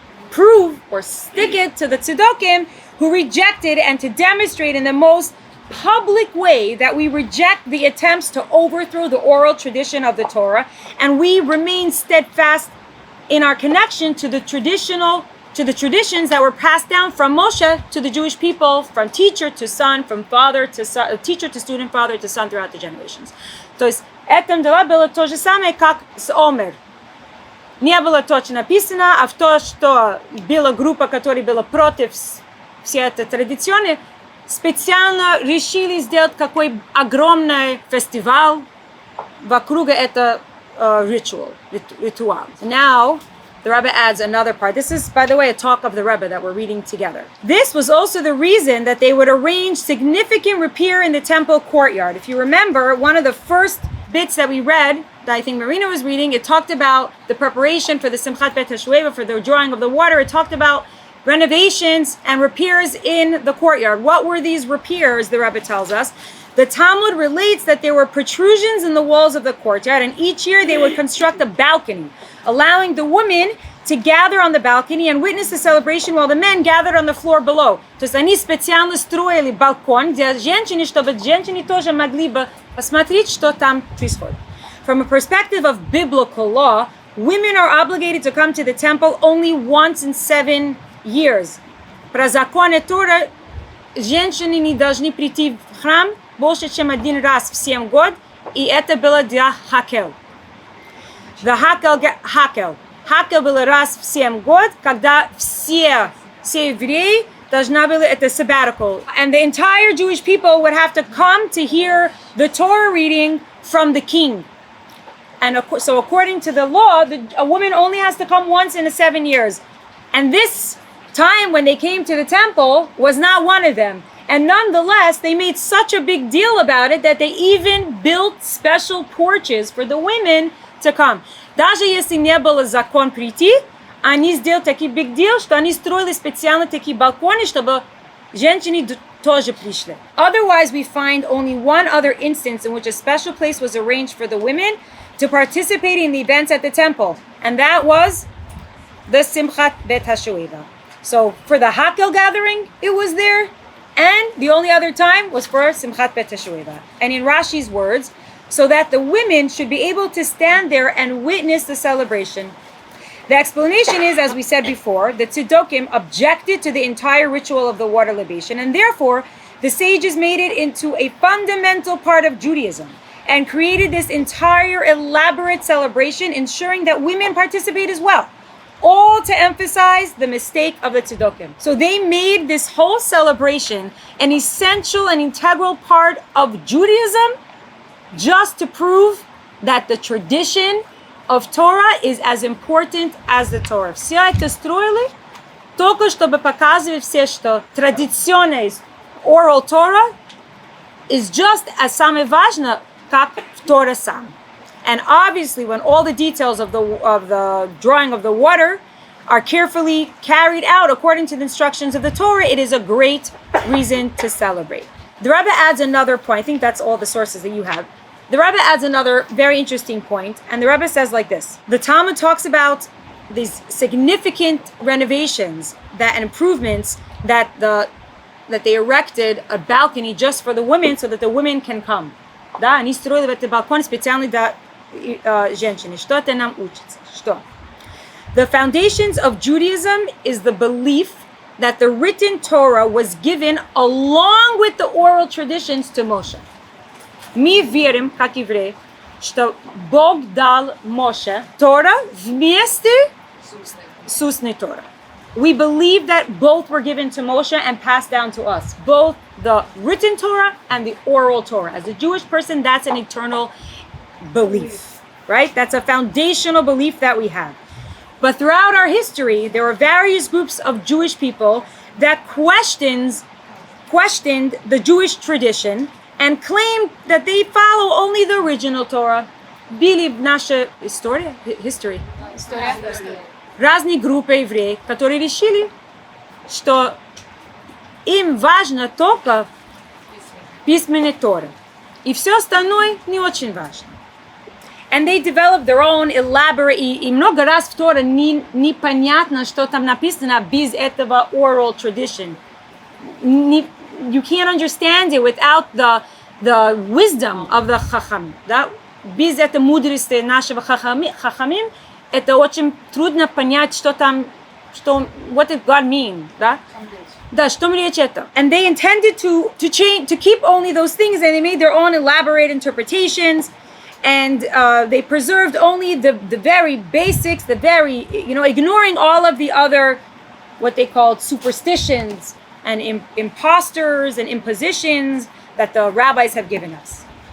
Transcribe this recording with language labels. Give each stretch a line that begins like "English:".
English: prove or stick it to the Tzedokim who rejected, and to demonstrate in the most public way that we reject the attempts to overthrow the oral tradition of the Torah, and we remain steadfast in our connection to the traditions that were passed down from Moshe to the Jewish people, from teacher to son, from father to son, teacher to student, father to son, throughout the generations.
Russian: То есть это было то же самое, как с Омер. Не было точно написано, а в то, что была группа, которая была против всей этой традиции, специально решили сделать какой огромный фестиваль вокруг этого ritual.
English: Now, the Rebbe adds another part. This is, by the way, a talk of the Rebbe that we're reading together. This was also the reason that they would arrange significant repair in the temple courtyard. If you remember, one of the first bits that we read, that I think Marina was reading, it talked about the preparation for the Simchat Bet HaShueva, for the drawing of the water. It talked about renovations and repairs in the courtyard. What were these repairs, the Rebbe tells us? The Talmud relates that there were protrusions in the walls of the courtyard, and each year they would construct a balcony, allowing the women to gather on the balcony and witness the celebration while the men gathered on the floor below.
Russian: То есть они специально строили балкон, где женщины, чтобы женщины тоже могли бы посмотреть, что там происходит.
English: From a perspective of biblical law, women are obligated to come to the temple only once in 7 years.
Russian: Про законы Тора женщины не должны прийти в храм больше, чем один раз в 7 год, и это было для Хакел. Хакел было раз в 7 год, когда все евреи должны были это sabbatical.
English: And the entire Jewish people would have to come to hear the Torah reading from the king. And so according to the law, a woman only has to come once in 7 years. And this time when they came to the temple was not one of them. And nonetheless, they made such a big deal about it that they even built special porches for the women to come.
Russian: Даже если не было закон прийти, они сделали такой
English: big deal,
Russian: что они строили специально такие балконы, чтобы женщины тоже пришли.
English: Otherwise, we find only one other instance in which a special place was arranged for the women to participate in the events at the temple. And that was the Simchat Bet HaShueva. So for the Hakel gathering, it was there. And the only other time was for Simchat Bet HaShueva. And in Rashi's words, so that the women should be able to stand there and witness the celebration. The explanation is, as we said before, the Tzedokim objected to the entire ritual of the water libation, and therefore the sages made it into a fundamental part of Judaism and created this entire elaborate celebration, ensuring that women participate as well. All to emphasize the mistake of the Tzedokim. So they made this whole celebration an essential and integral part of Judaism just to prove that the tradition of Torah is as important as the Torah.
Russian: Все это строили только чтобы показывать все, что традиционная
English: oral Torah is just as
Russian: самое важное, как Torah сам.
English: And obviously, when all the details of the drawing of the water are carefully carried out according to the instructions of the Torah, it is a great reason to celebrate. The Rebbe adds another point. I think that's all the sources that you have. The Rebbe adds another very interesting point, and the Rebbe says like this. The Talmud talks about these significant renovations and improvements that they erected a balcony just for the women so that the women can come.
Russian: Да, они строили этот балкон специально для женщины. Что это нам учится? Что?
English: The foundations of Judaism is the belief that the written Torah was given along with the oral traditions to Moshe.
Russian: Мы верим, как евреи, что Бог дал Моше Тора вместе с устной Торah.
English: We believe that both were given to Moshe and passed down to us. Both the written Torah and the oral Torah. As a Jewish person, that's an eternal belief, right? That's a foundational belief that we have. But throughout our history, there were various groups of Jewish people that questioned the Jewish tradition and claimed that they follow only the original Torah.
Russian: Били в нашей history. Разные группы евреев, которые решили, что им важно только письменная Тора. И все остальное не очень важно.
English: And they developed their own elaborate,
Russian: и много раз в Торе непонятно, что там написано без этого
English: oral tradition. You can't understand it without the wisdom of the Chacham.
Russian: Да? Без этой мудрости нашего Chachamim, это очень трудно понять, что там,
English: what did God mean,
Russian: да? Да, что речь это?
English: And they intended to keep only those things, and they made their own elaborate interpretations, and they preserved only the very basics, ignoring all of the other, what they called superstitions and imposters and impositions that the rabbis have given us.